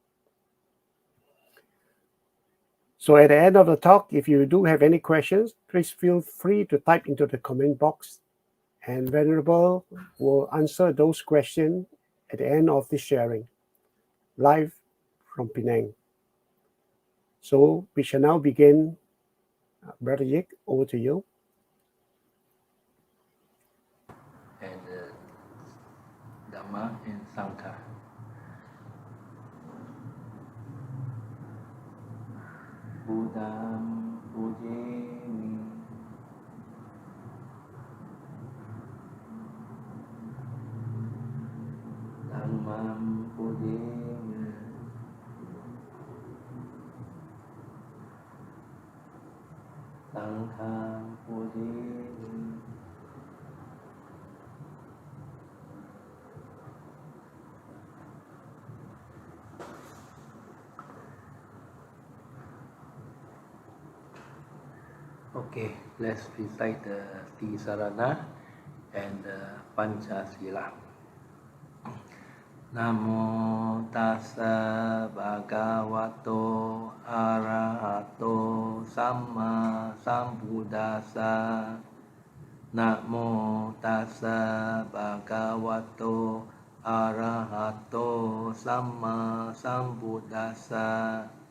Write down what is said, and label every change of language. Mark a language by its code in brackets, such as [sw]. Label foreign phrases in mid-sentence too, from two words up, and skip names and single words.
[en] So at the end of the talk, if you do have any questions, please feel free to type into the comment box, and Venerable will answer those questions at the end of this sharing, live from Penang. So we shall now begin. Brother Yik, over to you. And Dhamma and Sangha. [pi] Buddham pujemi, Dhammam pujemi, Sangham pujemi. [en] Okay, let's recite the Tisarana and the Panchasila. [pi] Namo tassa bhagavato arahato samma sambuddhassa. Namo tassa bhagavato arahato samma sambuddhassa.